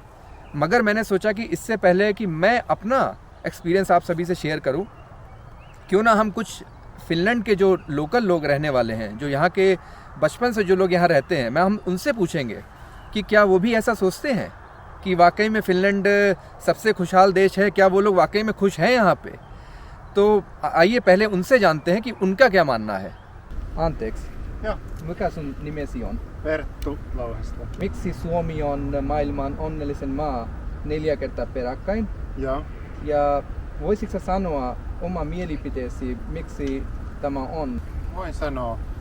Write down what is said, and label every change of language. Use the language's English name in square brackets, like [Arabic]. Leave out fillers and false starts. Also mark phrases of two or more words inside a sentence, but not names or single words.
[Hindi] मगर मैंने सोचा कि इससे पहले कि मैं अपना एक्सपीरियंस आप सभी से शेयर करूँ, क्यों ना हम कुछ फ़िनलैंड के जो लोकल लोग रहने वाले हैं, जो यहाँ के बचपन से जो लोग यहाँ रहते हैं, हम उनसे पूछेंगे कि क्या वो भी ऐसा सोचते हैं कि वाकई में फ़िनलैंड सबसे खुशहाल देश है, क्या वो लोग वाकई में खुश हैं यहाँ पे। तो आइए पहले उनसे जानते हैं कि उनका क्या मानना है। [Finnish] Anteeksi. Joo. Mikä sun nimesi on? Perttu Louhesta. Miksi Suomi on maailman onnellisen maa 4 kertaa peräkkäin? Joo. Ja voisitko sä sanoa oma mielipiteesi, miksi tämä on? Voin sanoa.